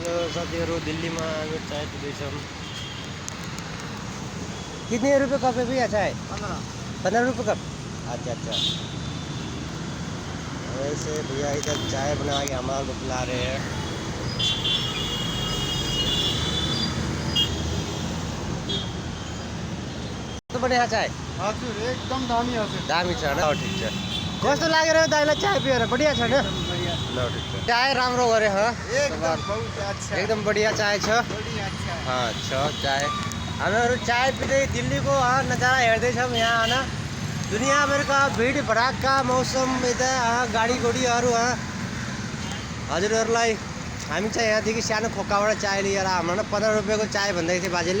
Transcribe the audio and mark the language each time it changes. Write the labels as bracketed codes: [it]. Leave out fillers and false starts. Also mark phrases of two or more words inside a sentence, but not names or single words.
[ne] साथीहरु दिल्लीमा हामी चाय पिँदैछौँ। [hi] कितने रुपए कप है भैया चाय? 15 रुपए कप। अच्छा अच्छा। वैसे भैया इधर चाय बना के हमारे को पिला रहे हैं। तो बढ़िया चाय [ne] हजुर एकदम दामी हजुर। दामी छ न। ठिक छ। कस्तो लागेर दाइलाई चाय पिएर? बढ़िया छ न? ल ठिक छ। चाय राम्रो गरे ह? [hi] एकदम बहुत अच्छा। [ne] एकदम बढ़िया चाय छ। [hi] बढ़िया अच्छा। [ne] हाँ छ चाय। हामीहरू चाय पिँदै दिल्लीको नजारा हेर्दैछौँ यहाँ हैन। दुनियाँभरका भिड भडक्का मौसम यता गाडी गोडीहरू हजुरहरूलाई हामी चाहिँ यहाँदेखि सानो खोकाबाट चाय लिएर हाम्रो 15 रुपैयाँको चाय भन्दै थियो बाजेले।